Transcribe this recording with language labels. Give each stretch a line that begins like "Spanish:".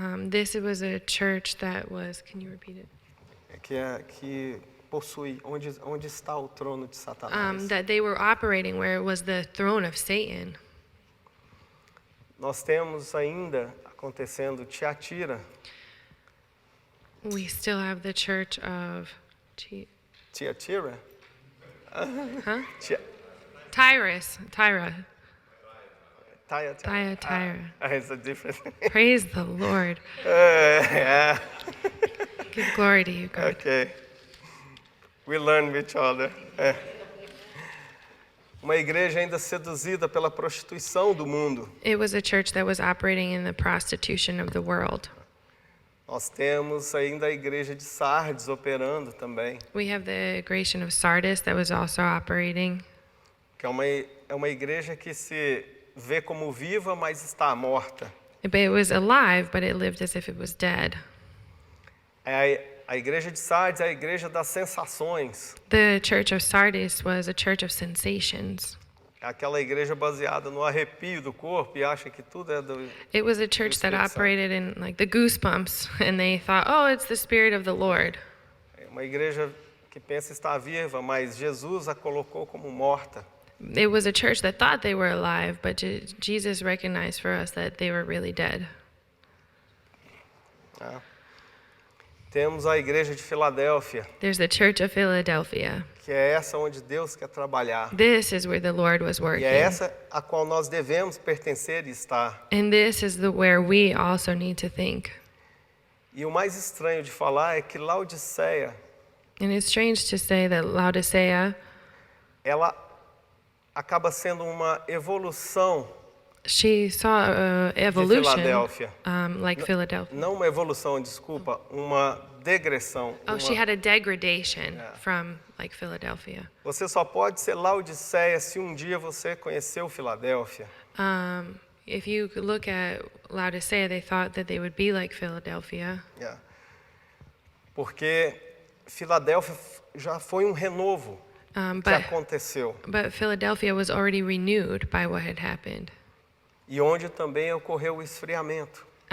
English: This was a church that was. Can you repeat it?
Portuguese: que possui onde está o trono de Satanás.
English: That they were operating where it was the throne of Satan.
Portuguese: Nós temos ainda acontecendo Tiatira,
English: We still have the church of
Portuguese: Tiatira, huh? Tia-
English: Tyra. Thyatira. It's a different. Praise the Lord. Yeah. Give glory to you, God. Okay. We learn with each other.
Portuguese: É. Uma igreja ainda seduzida pela prostituição do mundo.
English: It was a church that was operating in the prostitution of the world.
Portuguese: Nós temos ainda a igreja de Sardes operando também,
English: We have the Gratian of Sardis that was also operating.
Portuguese: que é uma igreja que se vê como viva, mas está morta.
English: But it was alive, but it lived as if it was dead.
Portuguese: A igreja de Sardes é a igreja das sensações.
English: The church of Sardis was a church of sensations.
Portuguese: É aquela igreja baseada no arrepio do corpo e acha que tudo é do...
English: It was a church that operated in like the goosebumps, and they thought, oh, it's the Spirit of the Lord.
Portuguese: É uma igreja que pensa estar viva, mas Jesus a colocou como morta.
English: It was a church that thought they were alive, but Jesus recognized for us that they were really dead.
Portuguese: Né? Temos a igreja de Filadélfia,
English: There's the church of Philadelphia.
Portuguese: que é essa onde Deus quer trabalhar.
English: This is where the Lord was
Portuguese: E
English: working.
Portuguese: é essa a qual nós devemos pertencer e estar.
English: And this is where we also need to think.
Portuguese: E o mais estranho de falar é que Laodiceia,
English: And it's strange to say that Laodicea,
Portuguese: ela acaba sendo uma evolução
English: she saw
Portuguese: de
English: evolution,
Portuguese: Filadélfia.
English: like Philadelphia.
Portuguese: Não uma evolução, desculpa, uma degressão.
English: Oh, she
Portuguese: uma-
English: had a degradation from like Philadelphia.
Portuguese: Você só pode ser Laodiceia se um dia você conheceu Filadélfia.
English: If you could look at Laodicea, they thought that they would be like Philadelphia. Yeah.
Portuguese: Porque Filadélfia já foi um renovo que aconteceu. But Philadelphia was already renewed by what had happened. E onde também ocorreu o esfriamento.